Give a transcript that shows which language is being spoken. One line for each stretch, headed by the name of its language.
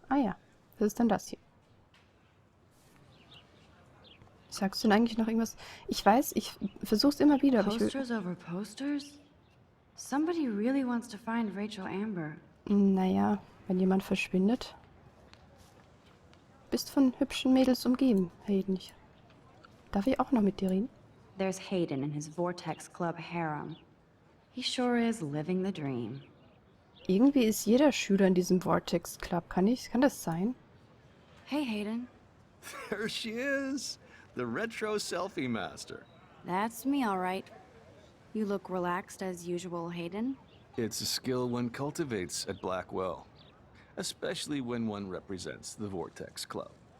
German: Ah ja, das ist dann das hier. Sagst du denn eigentlich noch irgendwas? Ich weiß, ich versuch's immer wieder, aber ich will...
English: Posters over posters? Somebody really wants to find Rachel Amber.
German: Naja, wenn jemand verschwindet. Bist von hübschen Mädels umgeben, Hayden. Darf ich auch noch mit dir reden?
English: There's Hayden in his Vortex Club harem. He sure is living the dream.
German: Irgendwie ist jeder Schüler in diesem Vortex Club. Kann das sein?
English: Hey, Hayden. There she is, the retro selfie master. That's me, all right. You look relaxed as usual, Hayden. It's a skill one cultivates at Blackwell, especially when one represents the Vortex Club.